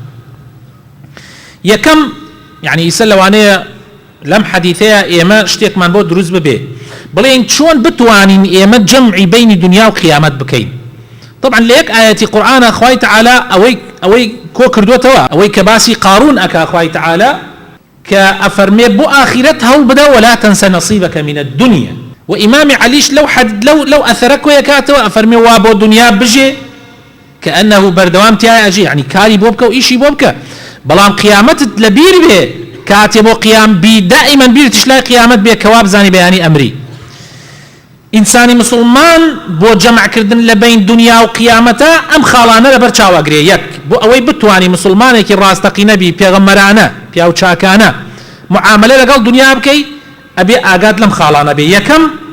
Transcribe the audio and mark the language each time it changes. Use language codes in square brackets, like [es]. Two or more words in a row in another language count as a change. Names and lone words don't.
[ckb] یەکەم یعنی ئیسە لەوانەیە لەم حەدیثەیە ئێمە شتێکمان بۆ دروست ببێ بڵێن چۆن بتوانین ئێمە جەمعی بینی دنیا و قیامەت بکەین طبعا لە یەک ئاەتی قورئانە خوای تعالی ئەوەی کۆ کردوتەوە ئەوەی کە باسی قارون ئەکا خوای تعالی کە ئەفەرمێ بۆ ئاخرەت هەوڵ بدە [ar] ولا تەنسە نەصیبەکە من الدنيا [ckb] و ئیمامی عەلیش لەو ئەثەرە کۆیە کاتەوە ئەفەرمێ وا بۆ دنیا بژێ كأنه بەردەوام تیای ئەژێ یعنی کاری بۆ بکە و ئیشی بۆ بکە بەڵام قیامەتت لە بیر بێ کاتێ بۆ قیام بی دائما بیرتش لای قیامەت بێ کەوا بزانی بەیانی ئەمری ئینسانی مسلمان بۆ جەمعکردن لە بین دنیا و قیامەتە ئەم خاڵانە لەبەر چاواگرێ یەک بۆ ئەوەی بتوانی مسلمانێکی ڕاستەقینە بی پێغەمبەرانە پیا و چاکانە معاملە لەگەڵ دنیا بکەی ئەبێ ئاگات لەم خاڵانە بێ یەکەم